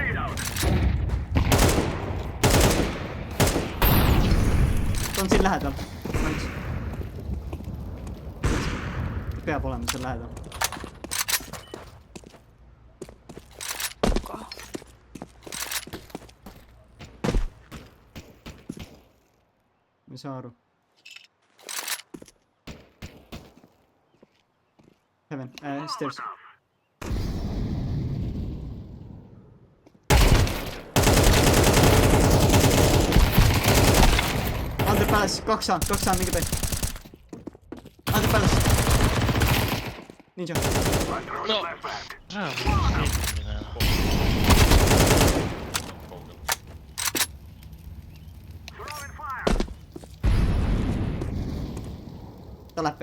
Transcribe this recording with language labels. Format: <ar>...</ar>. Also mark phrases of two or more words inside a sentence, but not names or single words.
<et>Ta on siin lähedal. Peab olema seal lähedal. Ma ei saa aru.</et> <en>Heaven, stairs.</en> <et>Under Palace, 2A mingi peal. Under Palace. Ninja. No. Kaugel. Ta läheb B.</et>